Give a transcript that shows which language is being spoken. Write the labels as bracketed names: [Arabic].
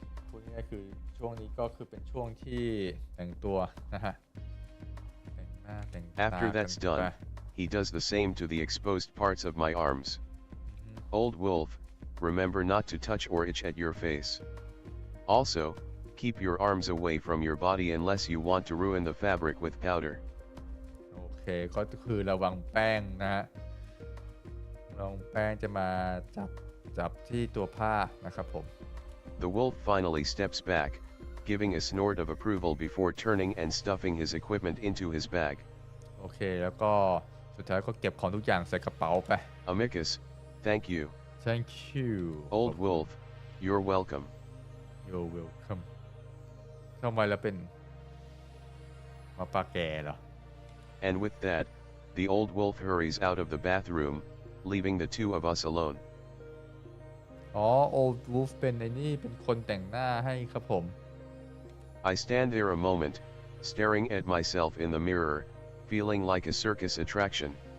[Thai] พูดง่ายๆคือช่วงนี้ก็คือเป็นช่วงที่แต่งตัวนะฮะแต่งหน้าแต่งตา [English] After that's [Thai] กันไป [English] done, he does the same to the exposed parts of my arms. Old wolf, remember not to touch or itch at your face. Also, keep your arms away from your body unless you want to ruin the fabric with powder. [Thai] โอเคก็คือระวังแป้งนะฮะระวังแป้งจะมาจับที่ตัวผ้านะครับผม [English] The wolf finally steps back, giving a snort of approval before turning and stuffing his equipment into his bag. [Thai] โอเคแล้วก็สุดท้ายก็เก็บของทุกอย่างใส่กระเป๋าไป [English] Amicus, thank you. Thank you Old wolf, you're welcome. You're welcome [Thai] ทำไมเราเป็นหมาป่าแก่เหรอ [English] And with that, the old wolf hurries out of the bathroom, leaving the two of us alone. [Thai] Old Wolf เป็นไอ้นี่เป็นคนแต่งหน้าให้ครับผม [English] I stand there a moment, staring at myself in the mirror, feeling like a circus attraction.